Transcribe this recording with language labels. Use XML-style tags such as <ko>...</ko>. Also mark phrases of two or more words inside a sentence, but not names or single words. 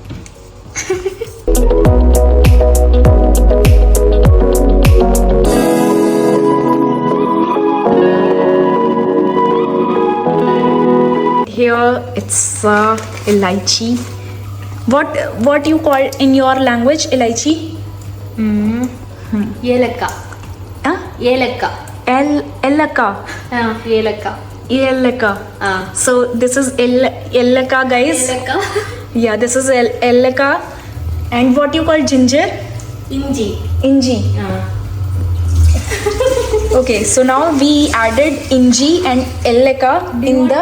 <en>Here it's elaichi. What you call in your language elaichi? Yelaka. Huh? Yelaka. Elaka. Yelaka. Yelaka. So this is Yelaka, guys. Yelaka. Yeah, this is Yelaka. And what you call ginger? Inji. Okay, so now we added inji and elleka in the.</en>